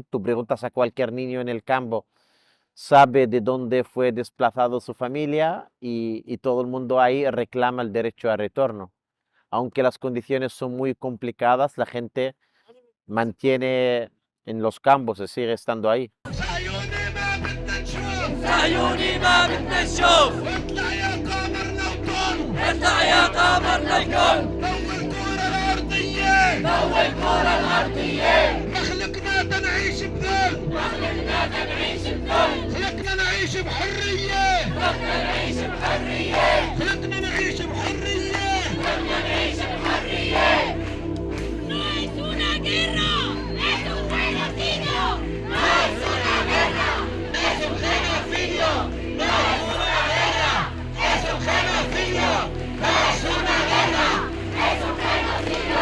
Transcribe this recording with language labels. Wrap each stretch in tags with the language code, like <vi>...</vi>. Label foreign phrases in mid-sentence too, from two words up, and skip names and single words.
<es>Tú preguntas a cualquier niño en el campo, sabe de dónde fue desplazado su familia, y todo el mundo ahí reclama el derecho a retorno. Aunque las condiciones son muy complicadas, la gente mantiene en los campos, se sigue estando ahí.</es> <ar>صهيوني ما بدنا نشوف، صهيوني ما بدنا نشوف. اطلع يا قمر لو طول، اطلع يا قمر للكون. ضوي الكرة الأرضية، ضوي الكرة الأرضية. مخلقنا تنعيش بذل، خلقنا نعيش بذل. خلقنا نعيش بحرية، خلقنا نعيش بحرية. خلقنا نعيش بحرية. خلقنا نعيش بحرية.</ar> <es>No es una guerra, es un genocidio. No es una guerra, es un genocidio. No es una guerra, es un genocidio. No es una guerra, es un genocidio.</es>